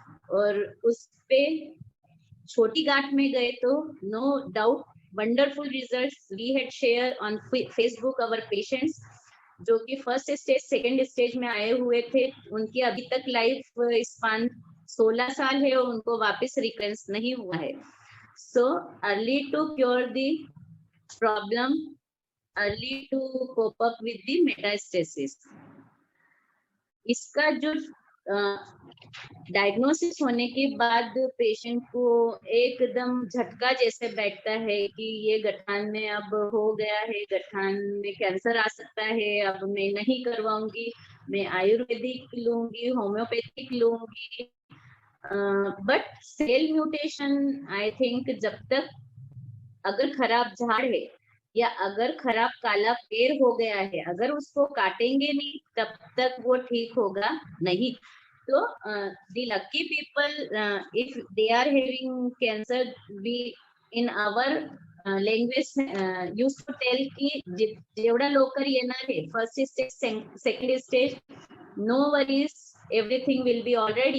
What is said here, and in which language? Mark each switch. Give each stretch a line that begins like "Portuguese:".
Hindi: और उस पे छोटी गांठ में गए तो
English: no doubt wonderful results we had share on Facebook our patients
Hindi: जो कि फर्स्ट स्टेज सेकंड स्टेज में आए हुए थे. उनकी अभी तक लाइफ स्पान 16 साल है और उनको वापस रिकरेंस नहीं हुआ है.
English: So early to cure the problem, early to cope up with the metastasis.
Hindi: इसका जो डायग्नोसिस होने के बाद पेशेंट को एकदम झटका जैसे बैठता है कि ये गठान में अब हो गया है, गठान में कैंसर आ सकता है, अब मैं नहीं करवाऊंगी, मैं आयुर्वेदिक लूंगी, होम्योपैथिक लूंगी.
English: but cell mutation I think
Hindi: जब तक अगर खराब झाड़ है या अगर खराब काला पेड़ हो गया है, अगर उसको काटेंगे नहीं तब तक वो ठीक होगा नहीं.
English: तो the lucky people if they are having cancer, we in our language used to tell
Marathi: की जेवढा लवकर येणार आहे
English: First stage second stage, no worries, everything will be all right.